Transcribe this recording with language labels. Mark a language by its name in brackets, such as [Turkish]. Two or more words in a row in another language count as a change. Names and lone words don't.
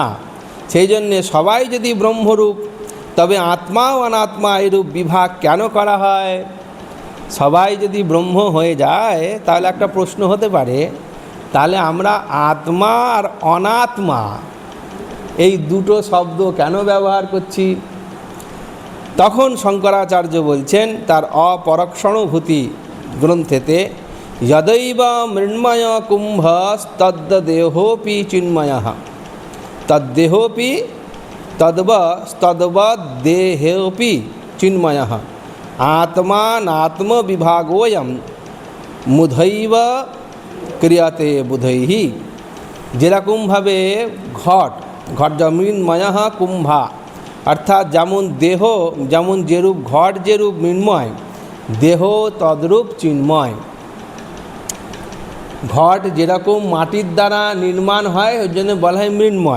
[Bangla] সেই জন্যে সবাই যদি ব্রহ্মরূপ, তবে আত্মা ও অনাত্মা এরূপ বিভাগ কেন করা হয়? সবাই যদি ব্রহ্ম হয়ে যায় তাহলে একটা প্রশ্ন হতে পারে, তাহলে আমরা আত্মা আর অনাত্মা এই দুটো শব্দ কেন ব্যবহার করছি? তখন শঙ্করাচার্য বলছেন তার অপরক্ষণভূতি গ্রন্থেতে, [Sanskrit] যदैव মৃন্ময় কুম্ভ তদ্দেহোপি চিন্ময়ঃ তদ্দেহোপি তদ্বদেহেপি চিন্ময়ঃ আত্মানাত্মবিভাগোऽয়ং মুধৈব ক্রিয়াতে বুধৈঃ। [Bangla] যেরকমভাবে ঘট মৃন্ময়ঃ কুম্ভা, অর্থাৎ যেমন দেহ, যেমন যেরূপ ঘট যেরূপ মৃন্ময়, দেহ তদ্রূপ চিন্ময়। ঘট যেরকম মাটির দ্বারা নির্মাণ হয় ওই জন্য বলা হয় মৃন্ময়।